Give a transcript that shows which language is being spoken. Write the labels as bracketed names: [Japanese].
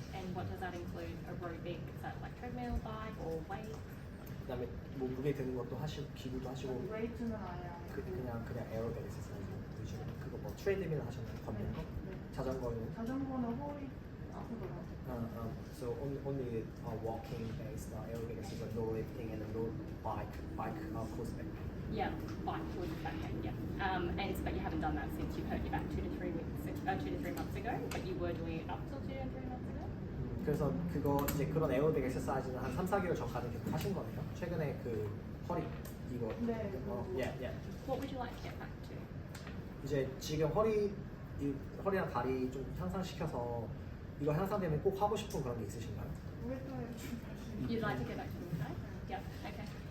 [English] And what does that include? Aerobic? Is that like treadmill, bike, or weight? [Korean] 그다음에 뭐 무게 드는 것도 하시고 기구도 하시고 웨이트는 아예 안 했고 그냥 에어백 exercise 위주로 그거 뭐 트레이드밀 하셨나요? 걷는 거? 네. 자전거는? 자전거는 허리 아프더라고요. [English] So only walking based aerobic exercise, no lifting and no bike cause back pain. Yeah, bike would back pain, yeah. But you haven't done that since you hurt your back 2 to 3 months ago, but you were doing it up till 2 to 3 months ago? [Korean] 그래서 그거 이제 그런 에어백 exercise는 한 3, 4개월 전까지 계속 하신 거네요. 최근에 그 허리 이거 네. [English] yeah. What would you like to get back to? [Korean] 이제 지금 허리랑 다리 좀 향상시켜서 이거 향상되면 꼭 하고 싶은 그런 게 있으신가요? 무에타이 좀 다시. [English] You'd like to get back to Muay Thai? Yeah, okay.